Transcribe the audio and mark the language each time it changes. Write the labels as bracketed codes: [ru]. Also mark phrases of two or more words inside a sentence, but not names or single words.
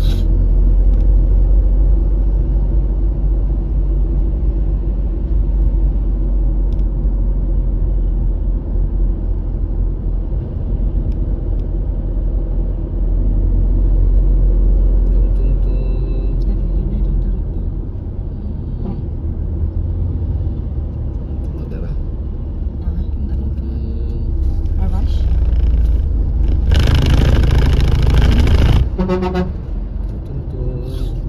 [en] Tung tung tung. Dali, dali, dali. O dara. Dali. Tung. Car wash? Tung tung tung.